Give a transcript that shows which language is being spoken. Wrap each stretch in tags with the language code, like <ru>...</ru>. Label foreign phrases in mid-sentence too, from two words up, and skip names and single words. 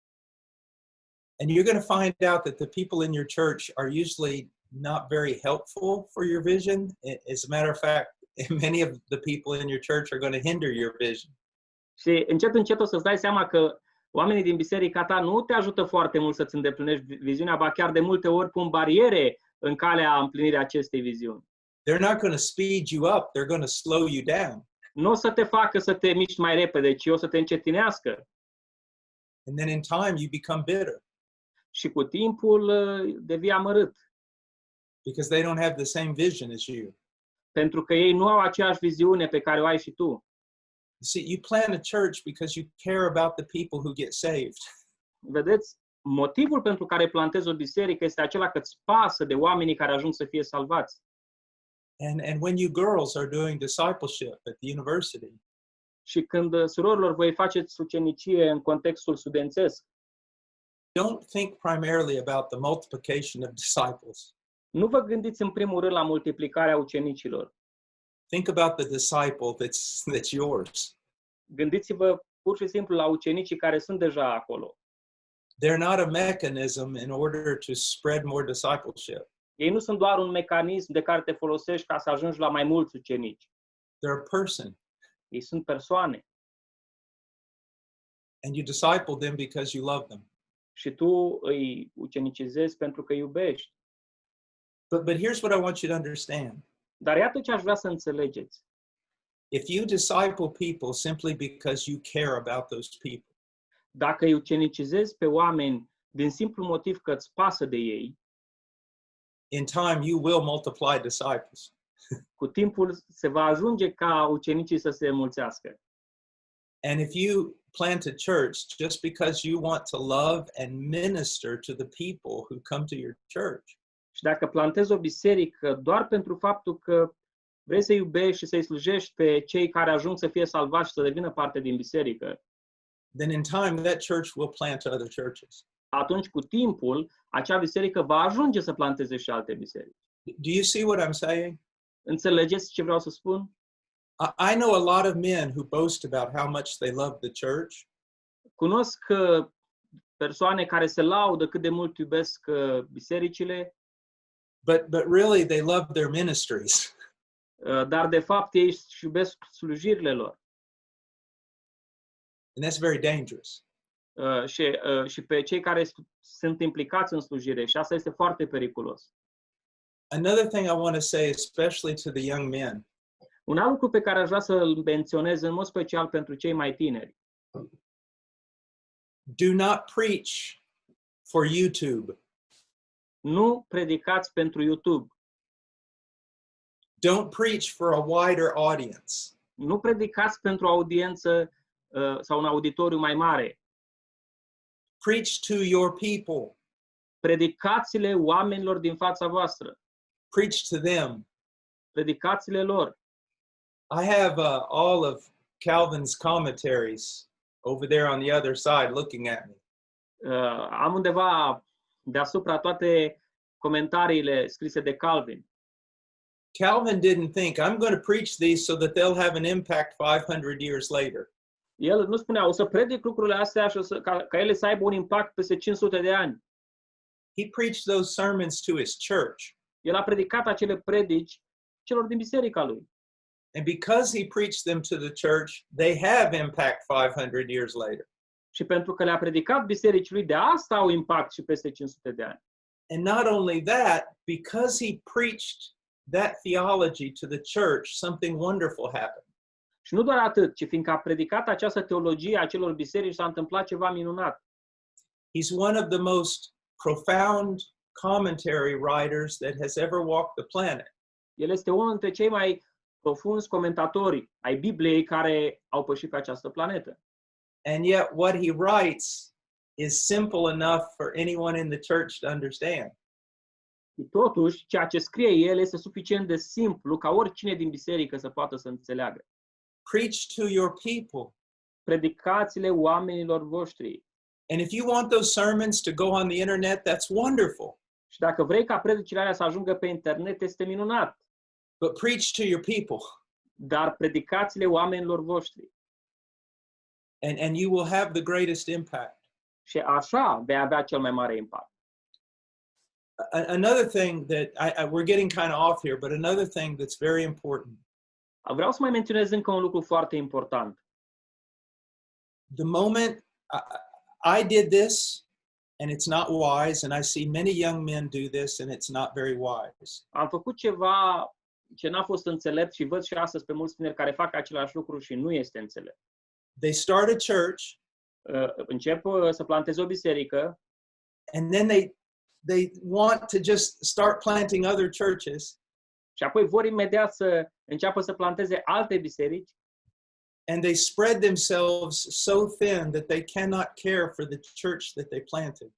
<en>And you're going to find out that the people in your church are usually not very helpful for your vision. As a matter of fact, many of the people in your church are going to hinder your vision.</en> <ro>Și încet, încet o să-ți dai seama că oamenii din biserica ta nu te ajută foarte mult să-ți îndeplinești viziunea, ba chiar de multe ori pun bariere în calea împlinirii acestei viziuni.</ro> <en>They're not going to speed you up. They're going to slow you down.</en> <ro>Nu o să te facă să te miști mai repede, ci o să te încetinească.</ro> <en>And then in time, you become bitter</en> <ro>Și cu timpul devii amărât,</ro> <en>because they don't have the same vision as you.</en> <ro>pentru că ei nu au aceeași viziune pe care o ai și tu.</ro> <en>You see, you plant a church because you care about the people who get saved.</en> <ro>Vedeți, motivul pentru care plantezi o biserică este acela că îți pasă de oamenii care ajung să fie salvați.</ro> <en>And when you girls are doing discipleship at the university,</en> <ro>Și când, surorilor, voi faceți ucenicie în contextul studențesc,</ro> <en>don't think primarily about the multiplication of disciples.</en> <ro>nu vă gândiți în primul rând la multiplicarea ucenicilor.</ro> <en>Think about the disciple that's yours.</en> <ro>Gândiți-vă pur și simplu la ucenicii care sunt deja acolo.</ro> <en>They're not a mechanism in order to spread more discipleship.</en> <ro>Ei nu sunt doar un mecanism de care te folosești ca să ajungi la mai mulți ucenici.</ro> <en>They're a person.</en> <ro>Ei sunt persoane.</ro> <en>And you disciple them because you love them.</en> <ro>Și tu îi ucenicizezi pentru că iubești.</ro> <en>But here's what I want you to understand.</en> <ro>Dar iată ce aș vrea să înțelegeți.</ro> <en>If you disciple people simply because you care about those people,</en> <ro>Dacă îi ucenicizezi pe oameni din simplu motiv că îți pasă de ei,</ro> <en>in time you will multiply disciples.</en> <ro>cu timpul se va ajunge ca ucenicii să se înmulțească.</ro> <en>And if you plant a church just because you want to love and minister to the people who come to your church,</en> <ro>Și dacă plantezi o biserică doar pentru faptul că vrei să iubești și să-i slujești pe cei care ajung să fie salvați și să devină parte din biserică,</ro> <en>then in time that church will plant other churches.</en> <ro>atunci cu timpul acea biserică va ajunge să planteze și alte biserici.</ro> <en>Do you see what I'm saying?</en> <ro>Înțelegeți ce vreau să spun?</ro> <en>I know a lot of men who boast about how much they love the church,</en> <ro>Cunosc persoane care se laudă cât de mult iubesc bisericile,</ro> <en>but really they love their ministries.</en> <ro>dar de fapt ei își iubesc slujirile lor.</ro> <en>And that's very dangerous.</en> <ro>Și pe cei care sunt implicați în slujire. Și asta este foarte periculos.</ro> <en>Another thing I want to say, especially to the young men,</en> <ro>Un alt lucru pe care aș vrea să-l menționez în mod special pentru cei mai tineri.</ro> <en>do not preach for YouTube.</en> <ro>Nu predicați pentru YouTube.</ro> <en>Don't preach for a wider audience.</en> <ro>Nu predicați pentru o audiență sau un auditoriu mai mare.</ro> <en>Preach to your people.</en> <ro>Predicați-le oamenilor din fața voastră.</ro> <en>Preach to them.</en> <ro>Predicați-le lor.</ro> <en>I have all of Calvin's commentaries over there on the other side looking at me.</en> <ro>Am undeva deasupra toate comentariile scrise de Calvin.</ro> <en>Calvin didn't think, I'm going to preach these so that they'll have an impact 500 years later.</en> <ro>El nu spunea, o să predic lucrurile astea și ca ele să aibă un impact peste 500 de ani.</ro> <en>He preached those sermons to his church.</en> <ro>El a predicat acele predici celor din biserica lui.</ro> <en>And because he preached them to the church, they have impact 500 years later.</en> <ro>Și pentru că le-a predicat bisericii lui, de asta au impact și peste 500 de ani.</ro> <en>And not only that, because he preached that theology to the church, something wonderful happened.</en> <ro>Și nu doar atât, ci fiindcă a predicat această teologie a celor biserici, s-a întâmplat ceva minunat.</ro> <en>He's one of the most profound commentary writers that has ever walked the planet.</en> <ro>El este unul dintre cei mai profunzi comentatori ai Bibliei care au pășit pe această planetă.</ro> <en>And yet what he writes is simple enough for anyone in the church to understand.</en> <ro>Și totuși, ceea ce scrie el este suficient de simplu ca oricine din biserică să poată să înțeleagă.</ro> <en>Preach to your people.</en> <ro>Predicați-le oamenilor voștri.</ro> <en>And if you want those sermons to go on the internet, that's wonderful.</en> <ro>Și dacă vrei ca predicile alea să ajungă pe internet, este minunat.</ro> <en>But preach to your people.</en> <ro>Dar predicați-le oamenilor voștri.</ro> <en>And you will have the greatest impact.</en> <ro>Și așa vei avea cel mai mare impact.</ro> <en>Another thing that we're getting kind of off here, but another thing that's very important.</en> <ro>Vreau să mai menționez încă un lucru foarte important.</ro> <en>The moment I did this, and it's not wise, and I see many young men do this, and it's not very wise.</en> <ro>Am făcut ceva ce n-a fost înțelept și văd și astăzi pe mulți tineri care fac același lucru și nu este înțelept.</ro> <en>They start a church,</en> <ro>încep să planteze o biserică,</ro> <en>and then they want to just start planting other churches.</en> <ro>Și apoi vor imediat să înceapă să planteze alte biserici.</ro> <en>And they spread themselves so thin that they cannot care for the church that they planted.</en>